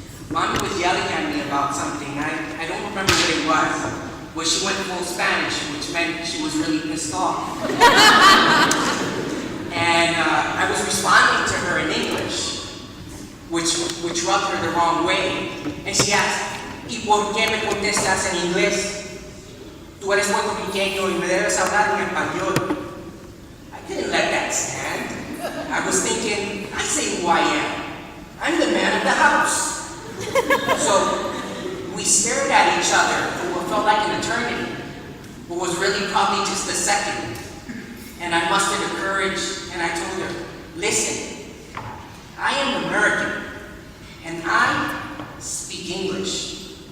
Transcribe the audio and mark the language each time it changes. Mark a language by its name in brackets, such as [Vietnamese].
[English] Mommy was yelling at me about something. I don't remember what it was, but she went full Spanish, which meant she was really pissed off. And I was responding to her in English, which rubbed her the wrong way. And she asked, [Spanish] ¿Y por qué me contestas en inglés? Tú eres puertorriqueño y me debes hablar en español. [English] I didn't let that stand. I was thinking, I say who I am. I'm the man of the house. So we stared at each other for what felt like an eternity, but was really probably just a second. And I mustered the courage and I told her, listen, I am American and I speak English.